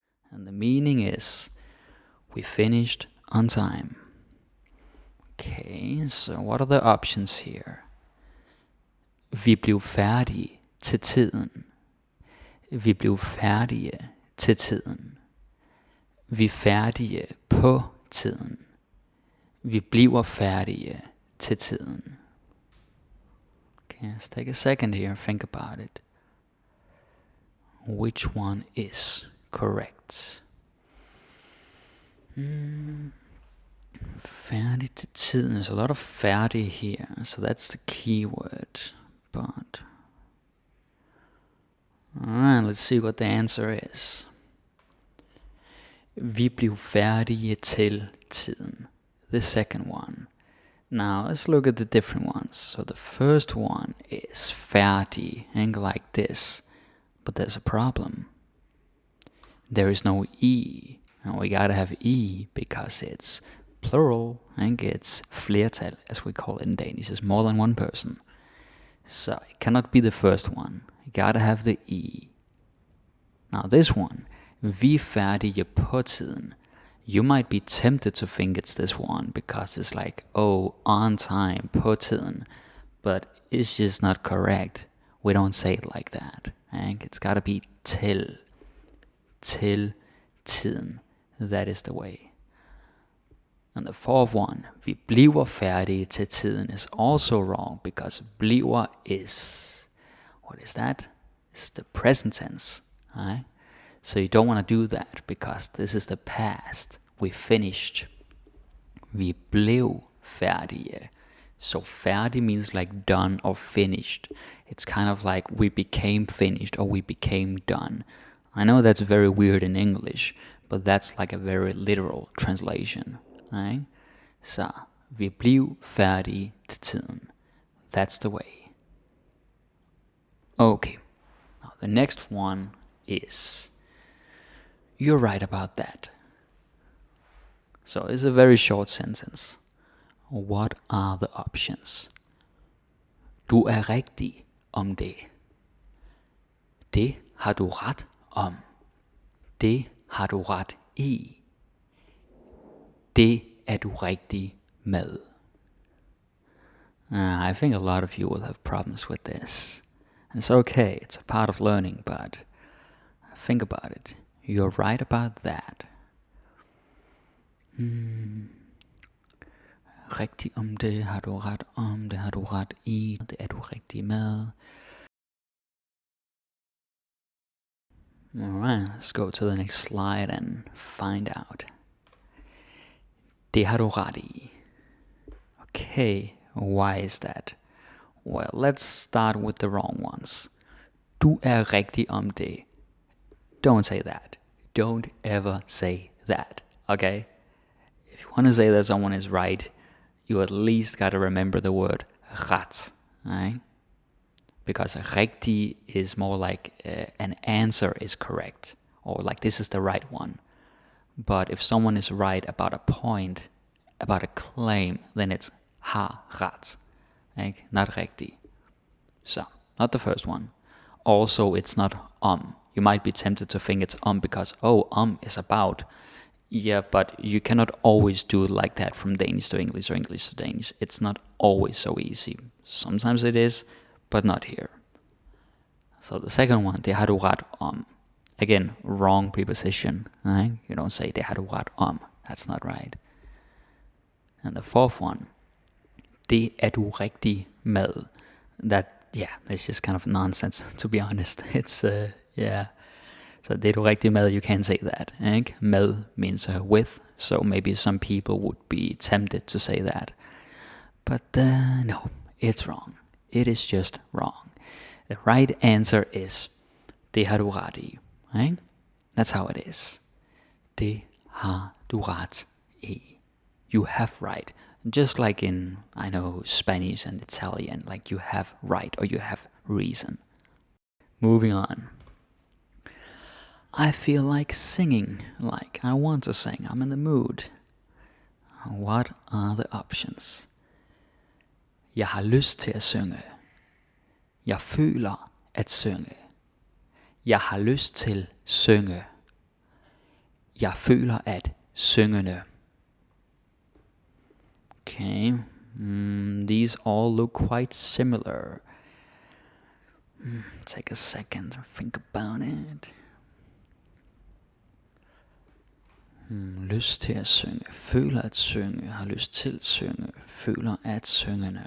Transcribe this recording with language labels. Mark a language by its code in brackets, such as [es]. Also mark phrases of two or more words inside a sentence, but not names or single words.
[en] And the meaning is, we finished on time. Okay, so what are the options here? [da] Vi blev færdige til tiden. Vi blev færdige til tiden. Vi er færdige på tiden. Vi bliver færdige til tiden. [en] Okay, let's take a second here and think about it. Which one is correct? [da] Færdig til tiden. [en] There's a lot of færdig here, so that's the key word. But alright, let's see what the answer is. [da] Vi blev færdige til tiden. [en] The second one. Now let's look at the different ones. So the first one is færdig, and like this. But there's a problem. There is no E. And we gotta have E because it's plural and it's flertal, as we call it in Danish. It's more than one person. So it cannot be the first one. You gotta have the E. Now this one, [da] vi er færdige på tiden. [en] You might be tempted to think it's this one because it's like, oh, on time, [da] på tiden. [en] But it's just not correct. We don't say it like that. It's gotta be [da] til tiden. [en] That is the way. And the fourth one, [da] vi bliver færdige til tiden, [en] is also wrong because bliver is, what is that? It's the present tense. Right? So you don't want to do that because this is the past. We finished. [da] Vi blev færdige. [en] So færdig means like done or finished. It's kind of like we became finished or we became done. I know that's very weird in English, but that's like a very literal translation. Right? [da] Så vi blev færdige til tiden. [en] That's the way. Okay. Now the next one is, you're right about that. So it's a very short sentence. What are the options? [da] Du er rigtig om det. Det har du ret om. Det har du ret i. Det er du rigtig med. [en] I think a lot of you will have problems with this. And it's okay, it's a part of learning, but think about it. You're right about that. [da] Rigtig om det, har du ret om, det har du ret i, det er du rigtig med. [en] Alright, let's go to the next slide and find out. [da] Det har du ret i. [en] Okay, why is that? Well, let's start with the wrong ones. [da] Du er rigtig om det. [en] Don't say that. Don't ever say that, okay? If you want to say that someone is right, you at least got to remember the word ret, right? Because rigtig is more like an answer is correct, or like this is the right one. But if someone is right about a point, about a claim, then it's [da] har ret, [en] like not rigtig. So, not the first one. Also, it's not You might be tempted to think it's because, is about. Yeah, but you cannot always do it like that from Danish to English or English to Danish. It's not always so easy. Sometimes it is, but not here. So the second one, [da] det har du ret om. [en] Again, wrong preposition. Right? You don't say [da] det har du ret om. [en] That's not right. And the fourth one, [da] det er du rigtig med. [en] It's just kind of nonsense, to be honest. It's, So [da] det er du rigtig med, [en] you can't say that. [da] Ikke? [en] Med means with, so maybe some people would be tempted to say that. But no, it's wrong. It is just wrong. The right answer is, [da] det har du ret i. [en] Right? That's how it is. [da] Det har du ret i. [en] You have right. Just like in, Spanish and Italian, like you have right or you have reason. Moving on. I feel like singing, like I want to sing, I'm in the mood. What are the options? [da] Jeg har lyst til at synge. Jeg føler at synge. Jeg har lyst til synge. Jeg føler at syngende. [en] Okay, these all look quite similar. Take a second to think about it. [da] Lyst til at synge, føler at synge, har lyst til at synge, føler at syngende.